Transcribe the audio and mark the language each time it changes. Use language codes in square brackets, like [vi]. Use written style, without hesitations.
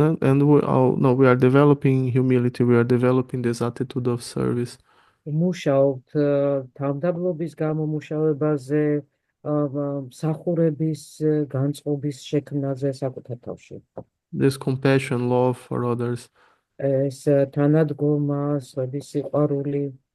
[en] And we are developing humility. We are developing this attitude of service. [ka] მუშაობთ თავდაბლობის გამომუშავებაზე, მსახურების განწყობის შექმნაზე საკუთარ თავში. [en] This compassion, love for others. [ka] ეს თანადგომა, სხვების სიყვარული.